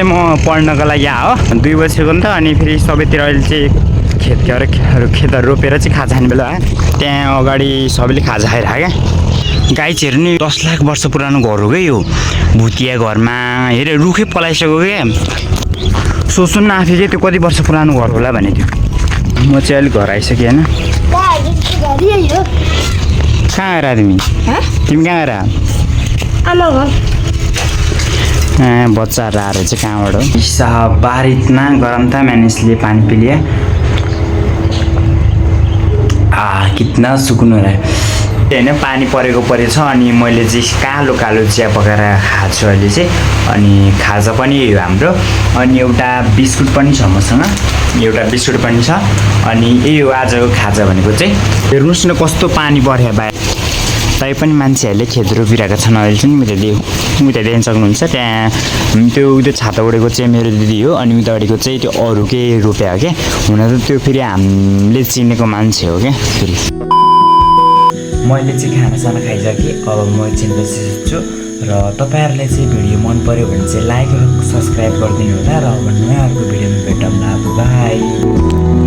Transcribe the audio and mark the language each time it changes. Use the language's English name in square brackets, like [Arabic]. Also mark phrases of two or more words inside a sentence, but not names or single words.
[Nepali] म पढ्नको लागि आयो 2 बजीको नि त अनि फेरि सबैतिर अहिले चाहिँ खेतहरू रोपेर चाहिँ खाजा खाने बेला त्यहाँ अगाडि सबैले खाजा खाइरहेको क्या गाई चाहिँ हेर्नु 10 लाख वर्ष पुरानो घर हो क्या यो भुटिया घरमा हेरे रुखै पलाइसक्यो क्या सोच्नु न आफै त्यो कति वर्ष पुरानो घर होला भने त्यो म चाहिँ अलिक घर आइसकेँ होइन कहाँ गएर तिमी तिमी कहाँ गएर बच्चाहरू आएर चाहिँ कहाँबाट हो [Hindi] ईसा बाहर इतना गरम था मैंने इसलिए पानी पी लिया कितना सुकुन हो रहा है [Nepali] होइन पानी परेको परेछ अनि मैले चाहिँ कालो कालो चिया पकाएर खाएको छु अहिले चाहिँ अनि खाजा पनि यही हो हाम्रो अनि एउटा बिस्कुट पनि छ मसँग एउटा बिस्कुट पनि छ अनि यही हो आजको खाजा भनेको चाहिँ हेर्नुहोस् न कस्तो पानी पर्यो बाहिर तै पनि मान्छेहरूले खेत रोपिरहेका छन् अहिले चाहिँ उता देख्न सक्नुहुन्छ त्यहाँ त्यो छाता उडेको चाहिँ मेरो दिदी हो अनि उतापट्टिको चाहिँ त्यो अरू केही रोप्या हो क्या हुन त त्यो फेरि हामीले चिनेको मान्छे हो क्या फेरि मैले चाहिँ खानासाना खाइसकेँ अब म एकछिन बसिसक्छु र तपाईँहरूलाई चाहिँ भिडियो मन पऱ्यो भने चाहिँ लाइक र सब्सक्राइब गरिदिनु होला र अब नयाँ अर्को भिडियोमा भेटौँला बाई